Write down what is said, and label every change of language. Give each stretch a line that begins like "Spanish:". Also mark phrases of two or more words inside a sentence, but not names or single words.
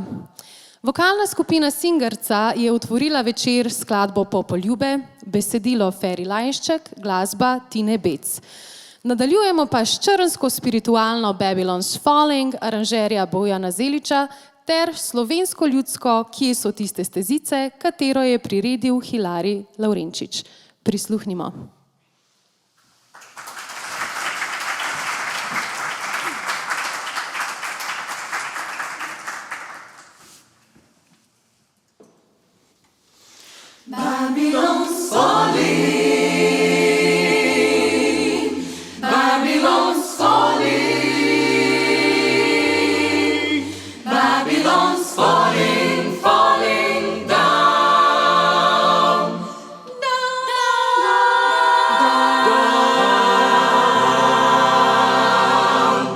Slovenian: Vokalna skupina Singerca je otvorila večer s skladbo Popoljube, besedilo Feri Lajnšček, glasba Tine Bec. Nadaljujemo pa s črnsko spiritualno Babylon's Falling, aranžerja Bojana Zeliča, ter slovensko ljudsko Kje so tiste stezice, katero je priredil Hilari Lavrenčič. Prisluhnimo.
English: Babylon's falling. Babylon's falling, Babylon's falling, falling down, down, down.